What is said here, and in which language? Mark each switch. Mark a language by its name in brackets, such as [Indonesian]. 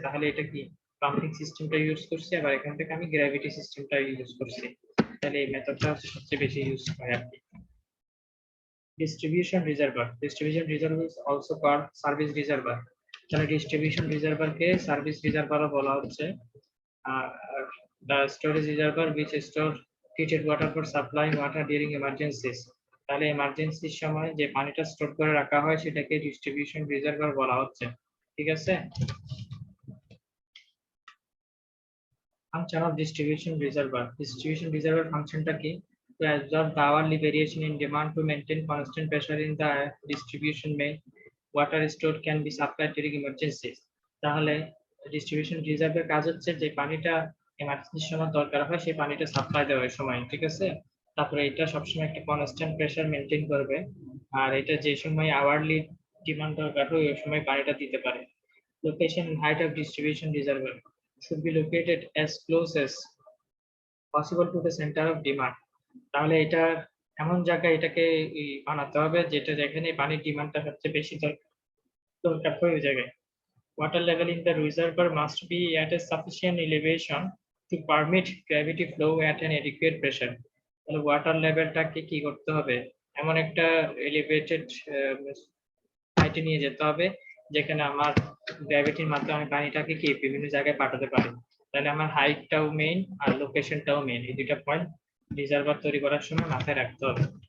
[Bangla] তাহলে এটা কি পাম্পিং সিস্টেমটা ইউজ করছি, আবার এখান থেকে আমি গ্র্যাভিটি সিস্টেমটা ইউজ করছি। তাহলে এই মেথডটা সবচেয়ে বেশি ইউজ হয় আর কি। Distribution reservoir. [English] Distribution reservoir is also called service reservoir. [Bangla] তাহলে ডিস্ট্রিবিউশন রিজার্ভারকে সার্ভিস রিজার্ভারও বলা হচ্ছে। [English] The storage reservoir which store treated water for supplying water during emergencies। [Bangla] তাহলে এমার্জেন্সির সময় যে পানিটা স্টোর করে রাখা হয় সেটাকে ডিস্ট্রিবিউশন রিজার্ভার বলা হচ্ছে, ঠিক আছে। [English] Function of distribution reservoir। [Bangla] Distribution reservoir ফাংশনটা কি? [English] To absorb the hourly variation in demand to maintain constant pressure in the distribution main, water stored can be supplied during emergencies। [Bangla] তাহলে ডিস্ট্রিবিউশন রিজার্ভের কাজ হচ্ছে যে পানিটা এমার্জেন্সির সময় দরকার হয় সেই পানিটা সাপ্লাই দেওয়ার সময়, ঠিক আছে। তারপরে এটা সবসময় একটা কনস্ট্যান্ট প্রেসার মেনটেন করবে, আর এটা যে সময় আওয়ারলি ডিমান্ড দরকার হয় ওই সময় পানিটা দিতে পারে। [English] Location and height of distribution reservoir should be located as close as possible to the center of demand। [Bangla] তাহলে এটা এমন জায়গায় এটাকে বানাতে হবে যেটা যেখানে পানির ডিমান্ডটা সবচেয়ে বেশি দরকার হয় ওই জায়গায়। [English] Water level in the reservoir must be at a sufficient elevation to permit gravity flow at an adequate pressure। [Bangla] তাহলে ওয়াটার লেভেলটাকে কি করতে হবে, এমন একটা এলিভেটেড হাইটে নিয়ে যেতে হবে যেখানে আমার গ্র্যাভিটির মাধ্যমে আমি পানিটাকে কি বিভিন্ন জায়গায় পাঠাতে পারি। তাহলে আমার হাইটটাও মেইন আর লোকেশনটাও মেইন, এই দুইটা পয়েন্ট রিজার্ভার তৈরি করার সময় মাথায় রাখতে হবে।